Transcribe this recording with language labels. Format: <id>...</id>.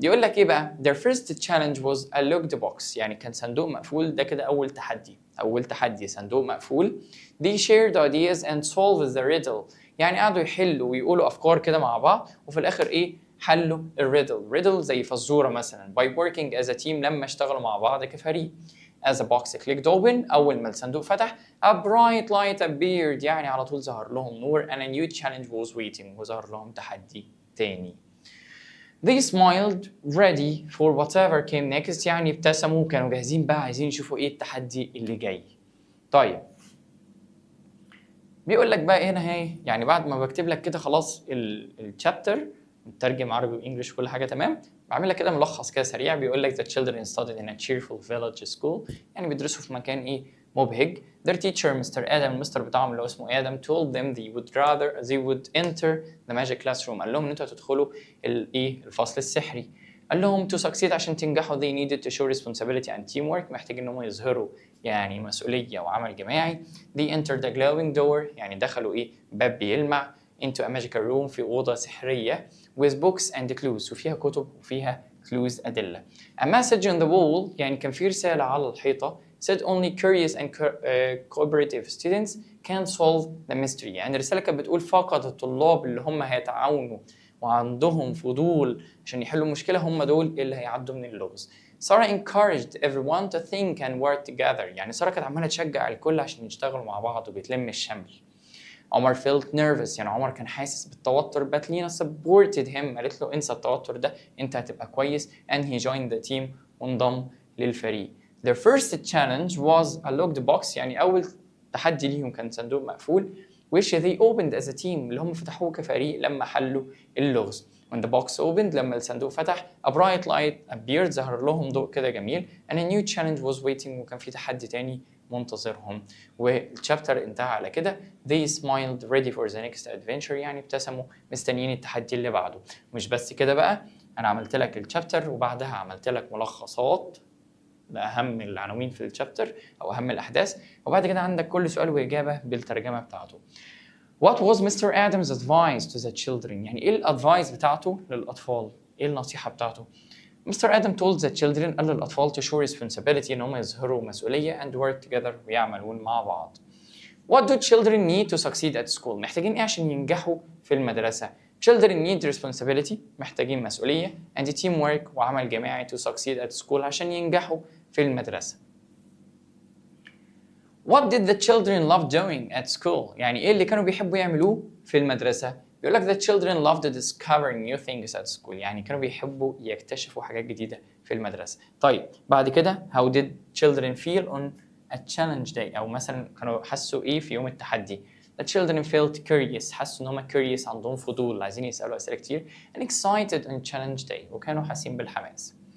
<ar>بيقول لك إيه بقى</ar> <en>their first challenge was a locked box</en> <ar>يعني كان صندوق مقفول. ده كده أول تحدي صندوق مقفول.</ar> <en>they shared ideas and solved the riddle</en> <ar>يعني قعدوا يحلوا ويقولوا أفكار كده مع بعض وفي الآخر حلوا الريدل زي فزورة مثلا</ar> <en>by working as a team</en> <ar>لما اشتغلوا مع بعض كفريق.</ar> <en>as a box clicked open</en> <ar>أول ما الصندوق فتح</ar> <en>a bright light appeared</en> <ar>يعني على طول ظهر لهم نور</ar> <en>and a new challenge was waiting</en> <ar>وظهر لهم تحدي تاني.</ar> <en>they smiled ready for whatever came next</en> <ar>يعني ابتسموا وكانوا جاهزين بقى عايزين يشوفوا التحدي اللي جاي. طيب بيقول لك بقى هنا يعني بعد ما بكتب لك كده خلاص الشابتر مترجم عربي وانجلش كل حاجه تمام، بعمل لك كده ملخص كده سريع. بيقول لك</ar> <en>the children studied in a cheerful village school</en> <ar>يعني بيدرسوا في مكان مبهج.</ar> <en>their teacher</en> <ar>مستر آدم المستر بتاعهم اللي هو اسمه آدم</ar> <en>told them they would enter the magic classroom</en> <ar>قال لهم ان انتوا هتدخلوا الفصل السحري. قال لهم</ar> <en>to succeed عشان تنجحوا they needed to show responsibility and teamwork</en> <ar>محتاجين انهم يظهروا مسؤولية وعمل جماعي.</ar> <en>they entered the glowing door</en> <ar>يعني دخلوا باب بيلمع</ar> <en>into a magical room</en> <ar>في أوضة سحرية</ar> <en>with books and clues</en> <ar>وفيها كتب وفيها</ar> <en>clues أدلة. A message on the wall</en> <ar>يعني كان في رسالة على الحيطة</ar> <en>said only curious and cooperative students can solve the mystery.</en> <ar>يعني الرسالة كانت بتقول فقط الطلاب اللي هم هيتعاونوا وعندهم فضول عشان يحلوا مشكلة هم دول اللي هيعدوا من اللغز.</ar> <en>سارة encouraged everyone to think and work together.</en> <ar>يعني سارة كانت عمالة تشجع الكل عشان يشتغلوا مع بعض وبيتلم الشمل. عمر</ar> <en>felt nervous</en> <ar>يعني عمر كان حاسس بالتوتر but لينا</ar> <en>supported him</en> <ar>قالت له انسى التوتر ده انت هتبقى كويس</ar> <en>and he joined the team</en> <ar>وانضم للفريق.</ar> <en>Their first challenge was a locked box</en> <ar>يعني أول تحدي ليهم كان صندوق مقفول</ar> <en>which they opened as a team</en> <ar>اللي هم فتحوه كفريق لما حلوا اللغز.</ar> <en>When the box opened</en> <ar>لما الصندوق فتح</ar> <en>a bright light appeared</en> <ar>ظهر لهم ضوء كده جميل</ar> <en>and a new challenge was waiting</en> <ar>وكان في تحدي تاني منتظرهم. والشابتر انتهى على كده</ar> <en>they smiled ready for the next adventure</en> <ar>يعني ابتسموا مستنيين التحدي اللي بعده. مش بس كده بقى أنا عملت لك الشابتر وبعدها عملت لك ملخصات لأهم العناوين في الشابتر أو أهم الأحداث وبعد كده عندك كل سؤال وإجابة بالترجمة بتاعته.</ar> <en>What was Mr. Adams' advice to the children؟</en> <ar>يعني إيه الأدفايس بتاعته للأطفال؟ إيه النصيحة بتاعته؟ Mr.</ar> <en>Adam told the children</en> <ar>قال للأطفال</ar> <en>to show responsibility</en> <ar>إن هم يظهروا مسؤولية</ar> <en>and work together</en> <ar>ويعملون مع بعض.</ar> <en>What do children need to succeed at school؟</en> <ar>محتاجين إيه عشان ينجحوا في المدرسة؟</ar> <en>Children need responsibility</en> <ar>محتاجين مسؤولية</ar> <en>and teamwork</en> <ar>وعمل جماعي</ar> <en>to succeed at school</en> <ar>عشان ينجحوا في المدرسة.</ar> <en>What did the children love doing at school؟</en> <ar>يعني إيه اللي كانوا بيحبوا يعملوه في المدرسة؟ بيقول لك</ar> <en>the children loved discovering new things at school</en> <ar>يعني كانوا بيحبوا يكتشفوا حاجات جديدة في المدرسة. طيب بعد كده</ar> <en>how did children feel on a challenge day</en> <ar>أو مثلا كانوا حسوا إيه في يوم التحدي؟</ar> <en>The children felt curious</en> <ar>حسوا إن هم curious عندهم فضول عايزين يسألوا أسئلة كتير</ar> <en>and excited on challenge day</en> <ar>وكانوا حاسين بالحماس.</ar>